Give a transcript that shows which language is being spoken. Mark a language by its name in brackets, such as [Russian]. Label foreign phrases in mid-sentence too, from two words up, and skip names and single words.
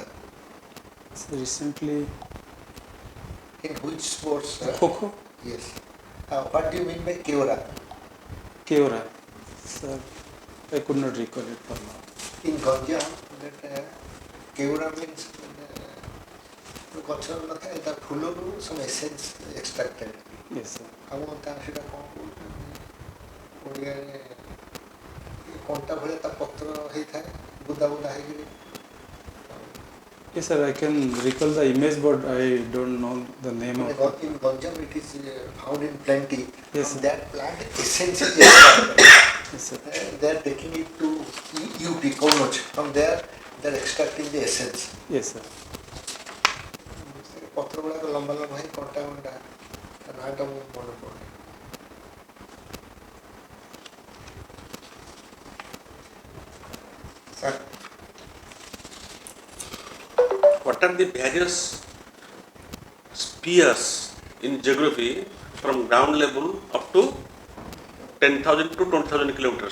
[English] So recently, In which sports? Kho, Yes. What do you mean by Keora? Keora. Sir, I could not recall it for now. In Ganjam, that Keora means [Odia] ଗଛ ନଥାଏ ତା ଫୁଲରୁ [English] some essence extracted. Yes, sir. [Odia] ଆଉ ତା ସେଇଟା କ'ଣ କହୁଛନ୍ତି ଓଡ଼ିଆରେ କଣ୍ଟା ଭଳିଆ ତା ପତ୍ର ହେଇଥାଏ ବୁଦା ବୁଦା ହେଇକିରି. [English] Yes, sir. I can recall the image, but I don't know the name of it. In Ganjam it is found in plenty. Yes, From sir. that plant essence is extracted. Yes, sir. They are taking it to UP, Konoj. From there they are extracting the essence. Yes, sir. [Odia] ପତ୍ର ଗୁଡ଼ାକ ଲମ୍ବା ଲମ୍ବା ହେଇ କଣ୍ଟା କଣ୍ଟା ତା ନାଁଟା ମୁଁ ମନେ ପଡ଼ୁନି. [English] Sir, What are the various spheres in geography from ground level up to 10,000 to 20,000 kilometers?